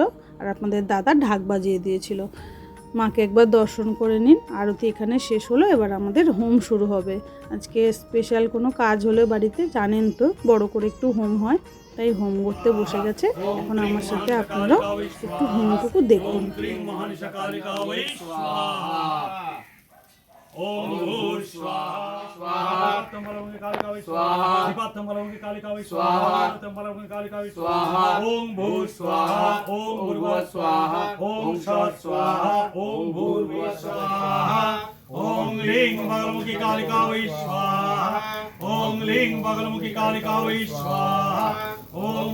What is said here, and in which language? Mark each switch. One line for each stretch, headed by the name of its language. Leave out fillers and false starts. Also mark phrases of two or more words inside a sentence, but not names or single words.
Bangla: আর আপনাদের দাদা ঢাক বাজিয়ে দিয়েছিল। মাকে একবার দর্শন করে নিন। আরতি এখানে শেষ হলো, এবার আমাদের হোম শুরু হবে। আজকে স্পেশাল কোনো কাজ হলে বাড়িতে জানেন তো বড় করে একটু হোম হয়, তাই হোম করতে বসে গেছে। এখন আমার সাথে আপনারাও একটু হোমটুকু দেখুন।
Sanskrit: ओम भूर स्वाहा स्वाहा तंबलंगे कालिकावै स्वाहा शिवा तंबलंगे कालिकावै स्वाहा तंबलंगे कालिकावै स्वाहा ओम भूर स्वाहा ओम भूर्भुवः स्वाहा ओम सत् स्वाहा ओम भूर्भुवः स्वाहा ओम लीं बगलमुखी कालिकावै स्वाहा ओम लीं बगलमुखी कालिकावै स्वाहा ओम